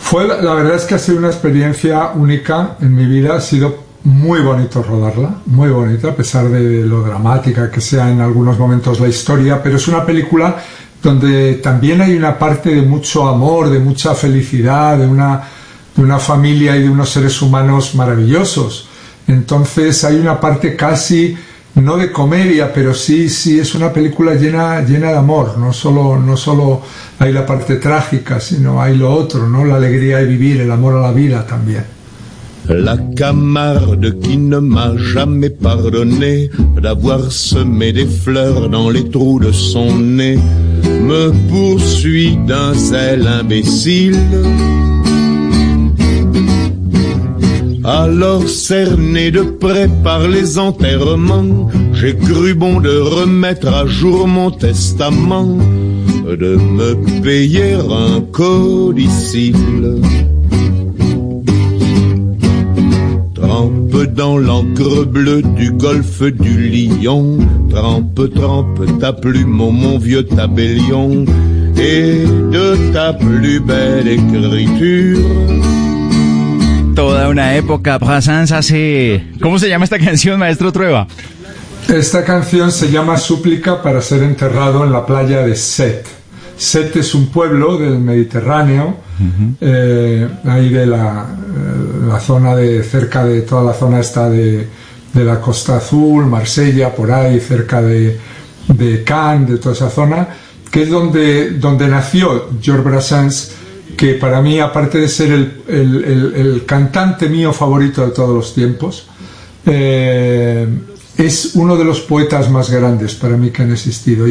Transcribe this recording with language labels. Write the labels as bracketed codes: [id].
[es] Fue, la verdad es que ha sido una experiencia única en mi vida, ha sido muy bonito rodarla, muy bonita, a pesar de lo dramática que sea en algunos momentos la historia, pero es una película donde también hay una parte de mucho amor, de mucha felicidad, de una familia y de unos seres humanos maravillosos. Entonces hay una parte casi, no de comedia, pero sí, es una película llena de amor. No solo hay la parte trágica, sino hay lo otro, ¿no? La alegría de vivir, el amor a la vida también. [fr] La Camargue qui ne m'a jamais pardonné d'avoir semé des fleurs dans les trous de son nez me poursuit d'un zèle imbécile. Alors cerné de près par les enterrements, j'ai cru bon de remettre à jour mon testament, de me payer un codicille. Trempe dans l'encre bleue du golfe du Lion, trempe, trempe ta plume, oh mon vieux tabellion, et de ta plus belle écriture. [es] Toda una época, Brassens hace... ¿Cómo se llama esta canción, Maestro Trueba? Esta canción se llama Súplica para ser enterrado en la playa de Set. Set es un pueblo del Mediterráneo, ahí de la zona de cerca de toda la zona esta de la Costa Azul, Marsella, por ahí, cerca de Cannes, de toda esa zona, que es donde nació Georges Brassens, que para mí, aparte de ser el cantante mío favorito de todos los tiempos, es uno de los poetas más grandes para mí que han existido.